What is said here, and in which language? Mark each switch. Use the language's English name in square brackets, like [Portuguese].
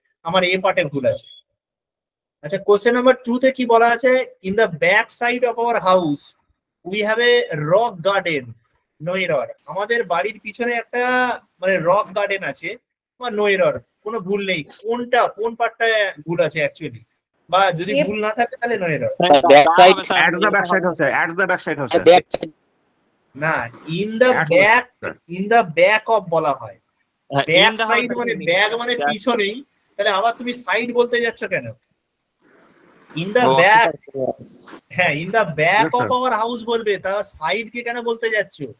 [Bangla] আমার এ পার্টে ভুল আছে। আচ্ছা, কোশ্চেন নাম্বার 2 তে কি বলা আছে, [English] In the back side of our house we have a rock garden, no error. [Bangla] আমাদের বাড়ির পিছনে একটা মানে রক গার্ডেন আছে, বা নো এরর, কোনো ভুল নেই। কোনটা, কোন পার্টটায় ভুল আছে অ্যাকচুয়ালি, বা যদি ভুল না থাকে তাহলে no error. [English] At the back side [Bangla] হচ্ছে, [English] at the back side হচ্ছে। [Bangla] না, [English] in the back, in the back of [Bangla] বলা হয়। ব্যাক সাইড মানে ব্যাক মানে পিছনেই, তাহলে আবার তুমি সাইড বলতে যাচ্ছ কেন? [English] In the back, হ্যাঁ in the back Yes, of sir. [Bangla] Our house বলবে, তা সাইড কে কেন বলতে যাচ্ছ?